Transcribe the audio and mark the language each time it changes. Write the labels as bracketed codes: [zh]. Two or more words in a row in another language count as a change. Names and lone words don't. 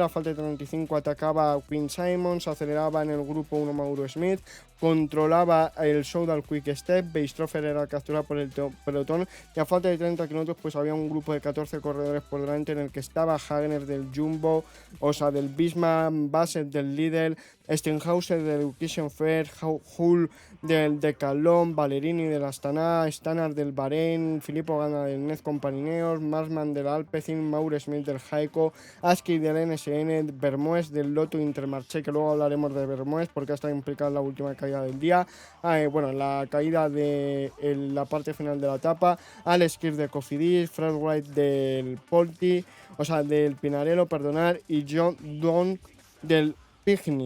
[es] A falta de 35 atacaba Quinn Simmons, aceleraba en el grupo 1 Mauro Smith, controlaba el Soudal Quick Step, Beistroffer era capturado por el pelotón, y a falta de 30 kilómetros pues había un grupo de 14 corredores por delante en el que estaba Hagner del Jumbo, o sea, del Bismarck, Bassett del Lidl, Stenhauser del Education Fair, Hull del Decathlon, Ballerini del Astana, Stannard del Bahrein, Filippo Ganna del Nezcon Parineos, Marsman del Alpecin, Mauro Smith del Jaico, Aski del NSN, Bermoes del Lotto Intermarché, que luego hablaremos de Bermoes porque ha estado implicado en la última caída del día, bueno, la caída de la parte final de la etapa, Alex Kirk de Cofidis, Fred Wright del Polti, o sea, del Pinarello, perdonar, y John Don del Picnic.